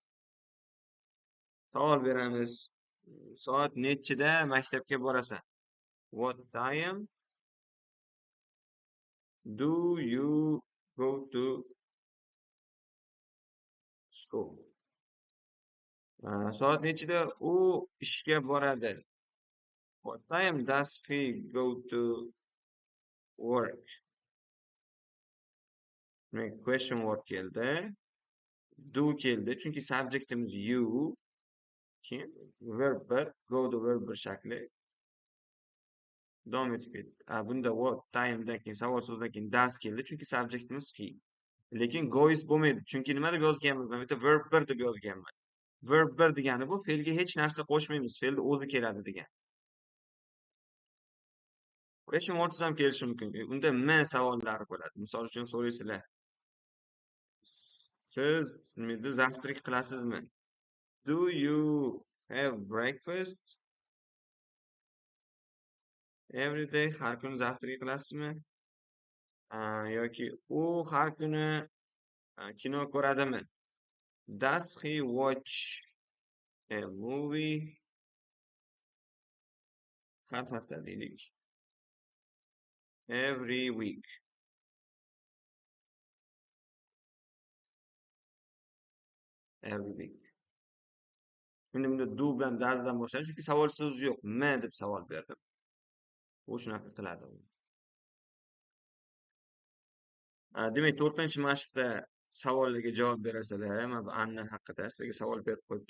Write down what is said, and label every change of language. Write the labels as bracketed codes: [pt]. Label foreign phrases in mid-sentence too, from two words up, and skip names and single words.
[uz] Savol beramiz. Soat nechida maktabga borasan? [en] What time do you go to school? [uz] Soat nechida u ishga boradi? [en] What time does he go to work? Question word [uz] keldi. Do keldi. Chunki subjectimiz you. Keyin verb bir, [en] go to verb [uz] bir shakli. Davom etib ketdi. Bunda [en] what time'dan [uz] keyin savol so'zdan keyin does keldi. Chunki subjectimiz he. Lekin goes bo'lmaydi. Chunki nima deb yozganmiz? Men bitta verb bir deb yozganman. Verb bir degani bu fe'lga hech narsa qo'shmaymiz. Fe'lni o'zi keladi degan. [en] Question words [uz] ham kelishi mumkin. Unda m savollari bo'ladi. Misol uchun so'raysizlar. Siz zavtrak qilasizmi? [en] Do you have breakfast every day? [uz] Har kuni zavtrak qilasizmi? Yoki u har kuni kino ko'radimi? [en] Does he watch a movie? [uz] Har hafta deylik. [en] Every week. Every week. [uz] Endi bunda do bilan da'dan boshlaydi, chunki savol so'zi yo'q. M deb savol berdim. U shunaqa qiladi. Demak, 4-mashqda savollarga javob berasalar, mana bu Anna haqida sizlarga savol berib qo'yibdi.